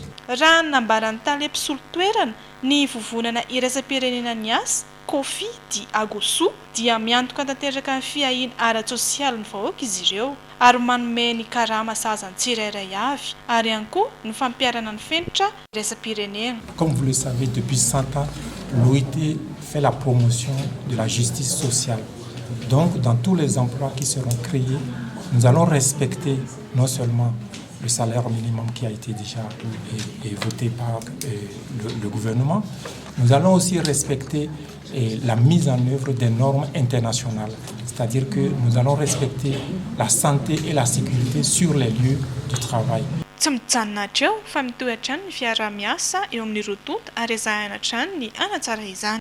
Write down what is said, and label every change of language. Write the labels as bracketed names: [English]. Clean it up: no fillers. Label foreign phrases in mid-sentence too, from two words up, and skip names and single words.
[Malagasy] Raha nambaran'ny tany mpisolo-toerana ny vovonana iraisam-pirenena ny asa Kofi Diagoso dia miantoka tanteraka ny fiahiana ara-tsosialy ny vahoaka izy ireo ary manome ny karama sazany tsirairay avy ary ihany koa ny fampiarana ny fenitra iraisam-pirenena. [French] Comme vous le savez, depuis 100 ans, l'OIT fait la promotion de la justice sociale. Donc, dans tous les emplois qui seront créés, nous allons respecter non seulement le salaire minimum qui a été déjà voté par le gouvernement, nous allons aussi respecter la mise en œuvre des normes internationales. C'est-à-dire que nous allons respecter la santé et la sécurité sur les lieux de travail. [Malagasy] Tsy mijanona hatreo fa mitohy hatrany ny fiara-miasa eo amin'ny rotonta ary ezahana hatrany ny hanatsara izany.